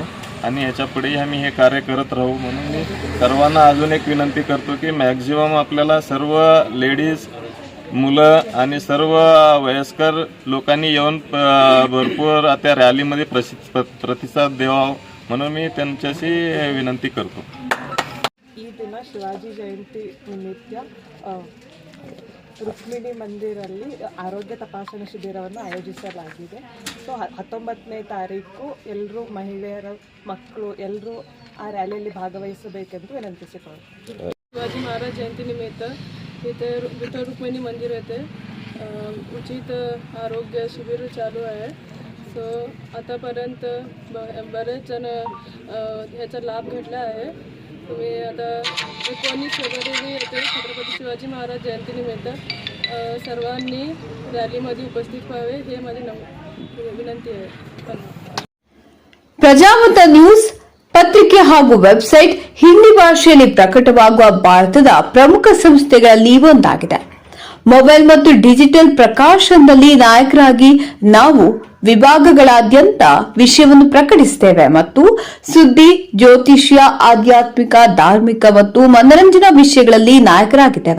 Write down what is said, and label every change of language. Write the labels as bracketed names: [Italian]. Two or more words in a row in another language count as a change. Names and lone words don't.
[Marathi] आणि याच्यापुढेही आम्ही हे कार्य करत राहू म्हणून मी सर्वांना अजून एक विनंती करतो की मॅक्झिमम आपल्याला सर्व लेडीज, मुलं आणि सर्व वयस्कर लोकांनी येऊन भरपूर त्या रॅलीमध्ये प्रतिसाद द्यावा म्हणून मी त्यांच्याशी विनंती करतो. [Kannada] ಈ ದಿನ ಶಿವಾಜಿ ಜಯಂತಿ ನಿಮಿತ್ತ ರುಕ್ಮಿಣಿ ಮಂದಿರಲ್ಲಿ ಆರೋಗ್ಯ ತಪಾಸಣಾ ಶಿಬಿರವನ್ನು ಆಯೋಜಿಸಲಾಗಿದೆ. ಸೊ 19ನೇ ತಾರೀಕು ಎಲ್ಲರೂ ಮಹಿಳೆಯರ ಮಕ್ಕಳು ಎಲ್ಲರೂ ಆ ರ್ಯಾಲಿಯಲ್ಲಿ ಭಾಗವಹಿಸಬೇಕೆಂದು ವಿನಂತಿಸಿಕೊಳ್ಳುತ್ತೇವೆ. [Marathi] शिवाजी महाराज जयंती निमित्त इथे विठ्ठल रुक्मिणी मंदिर येथे उचित आरोग्य शिबिर चालू आहे. सो आतापर्यंत बरेच जण ह्याचा लाभ घेतला आहे. तुम्ही आता 19 फेब्रुवारी येथे छत्रपती शिवाजी महाराज जयंतीनिमित्त सर्वांनी रॅलीमध्ये उपस्थित व्हावे हे माझी विनंती आहे. [Kannada] ಪ್ರಜಾಮತ ನ್ಯೂಸ್ ಪತ್ರಿಕೆ ಹಾಗೂ ವೆಬ್ಸೈಟ್ ಹಿಂದಿ ಭಾಷೆಯಲ್ಲಿ ಪ್ರಕಟವಾಗುವ ಭಾರತದ ಪ್ರಮುಖ ಸಂಸ್ಥೆಗಳಲ್ಲಿ ಒಂದಾಗಿದೆ. ಮೊಬೈಲ್ ಮತ್ತು ಡಿಜಿಟಲ್ ಪ್ರಕಾಶನದಲ್ಲಿ ನಾಯಕರಾಗಿ ನಾವು ವಿಭಾಗಗಳಾದ್ಯಂತ ವಿಷಯವನ್ನು ಪ್ರಕಟಿಸುತ್ತೇವೆ ಮತ್ತು ಸುದ್ದಿ, ಜ್ಯೋತಿಷ್ಯ, ಆಧ್ಯಾತ್ಮಿಕ, ಧಾರ್ಮಿಕ ಮತ್ತು ಮನರಂಜನಾ ವಿಷಯಗಳಲ್ಲಿ ನಾಯಕರಾಗಿದ್ದೇವೆ.